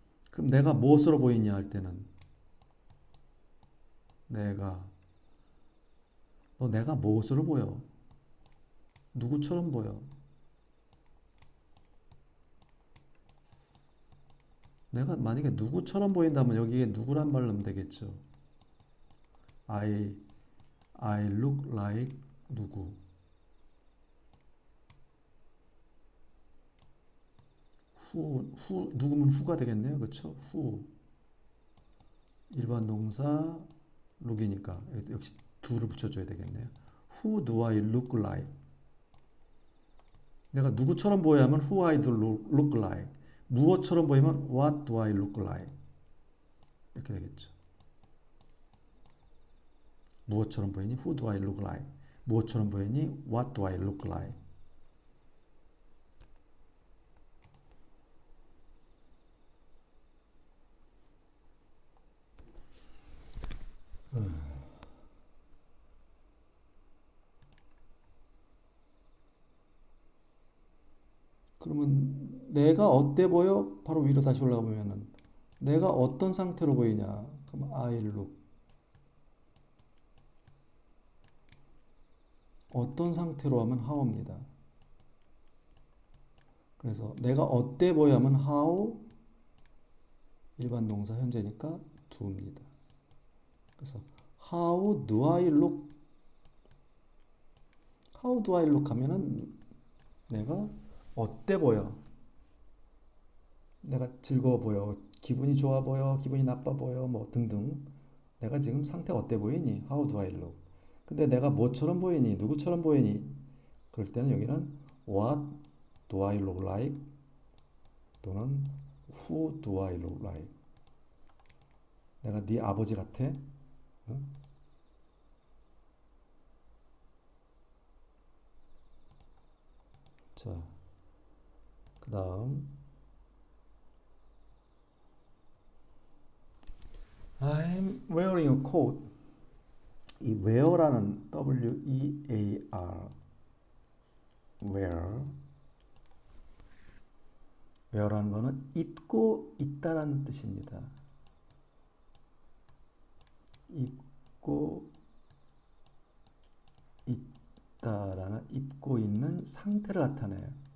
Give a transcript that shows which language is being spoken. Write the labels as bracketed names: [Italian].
[Korean] 그럼 내가 무엇으로 보이냐 할 때는 내가 무엇으로 보여? 누구처럼 보여? 내가 만약에 누구처럼 보인다면 여기에 누구란 말을 넣으면 되겠죠. [English] I look like 누구. [Korean] 누구면 who가 되겠네요. 그렇죠? who. 일반 동사 look이니까 역시 do를 붙여줘야 되겠네요. [English] Who do I look like? [Korean] 내가 누구처럼 보여야 하면 [English] who I do look like. [Korean] 무엇처럼 보이면 [English] what do I look like? [Korean] 이렇게 되겠죠. 무엇처럼 보이니? [English] who do I look like? [Korean] 무엇처럼 보이니? [English] what do I look like? [Korean] 그러면 내가 어때 보여? 바로 위로 다시 올라가 보면은 내가 어떤 상태로 보이냐? 그럼 [English] I look. [Korean] 어떤 상태로 하면 how입니다. 그래서 내가 어때 보여 하면 how 일반 동사 현재니까 do입니다. 그래서 [English] how do I look? how do I look [Korean] 하면은 내가 어때 보여? 내가 즐거워 보여? 기분이 좋아 보여? 기분이 나빠 보여? 뭐 등등. 내가 지금 상태가 어때 보이니? [English] How do I look? [Korean] 근데 내가 뭐처럼 보이니? 누구처럼 보이니? 그럴 때는 여기는 [English] What do I look like? [Korean] 또는 [English] Who do I look like? [Korean] 내가 네 아버지 같아? 응? 자, 그 다음 [English] I'm wearing a coat. [Korean] 이 wear라는 W-E-A-R wear라는 거는 입고 있다라는 뜻입니다. 입고 있다라는 입고 있는 상태를 나타내요.